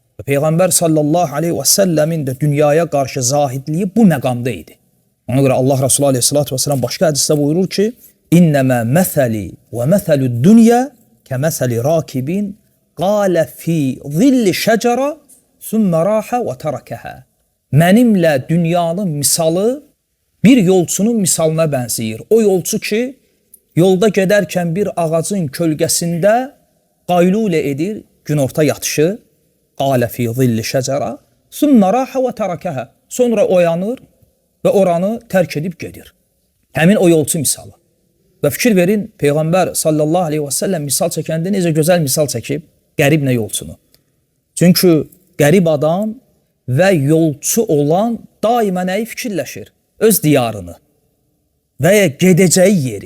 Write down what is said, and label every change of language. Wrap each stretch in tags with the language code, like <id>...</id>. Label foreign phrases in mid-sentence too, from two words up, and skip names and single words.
<az>Peygamber</az> <ar>صلى الله عليه وسلم</ar> <az>de dünyaya karşı zahidliği bu məqamda idi.</az> <tr>Ona göre Allah Resulü</tr> <ar>عليه الصلاة والسلام</ar> <tr>başka hadiste buyurur ki</tr> <ar>إنما مثلي ومثل الدنيا كمثل راكب قال في ظل شجرة ثم راح وتركها.</ar> <az>Mənimlə dünyanın misalı bir yolçunun misalına bənzəyir. O yolçu ki, yolda gedərkən bir ağacın kölgəsində qaylulə edir, günorta yatışı,</az> <ar>قال في ظل شجرة ثم راح وتركها.</ar> <az>Sonra oyanır ve oranı terk edip gedir. Həmin o yolçu misalı. Və fikir verin, Peygamber</az> <ar>صلى الله عليه وسلم</ar> <az>misal çəkəndə necə gözəl misal çəkib qəriblə yolçunu. Çünkü qərib adam və yolçu olan daima nəyi fikirləşir? Öz diyarını və ya gedəcəyi yeri.</az>